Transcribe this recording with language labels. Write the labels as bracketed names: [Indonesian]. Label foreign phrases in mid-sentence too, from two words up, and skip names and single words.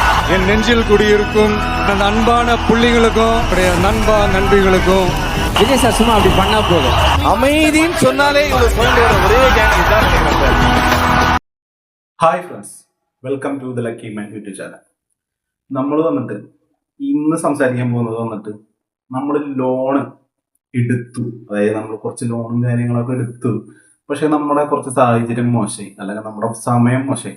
[Tamil] என் நெஞ்சில் குடியிருக்கும் அந்த அன்பான புள்ளிகளுக்கும் நண்பா நண்பிகளுக்கும் விஜய் சார் சும்மா அப்படி பண்ணா போதும். அமைதின்னு சொன்னாலே இவ்வளவு சொல்ல ஒரே கேங் தான். [English] Hi friends, welcome to the Lucky Man YouTube channel. [Malayalam] നമ്മൾ വന്നിട്ട് ഇന്ന് സംസാരിക്കാൻ പോകുന്നത് വന്നിട്ട് നമ്മൾ ലോണ് എടുത്തു, അതായത് നമ്മൾ കുറച്ച് ലോണും കാര്യങ്ങളൊക്കെ എടുത്തു. പക്ഷെ നമ്മുടെ കുറച്ച് സാഹചര്യം മോശമായി, അല്ലെങ്കിൽ നമ്മുടെ സമയം മോശമായി.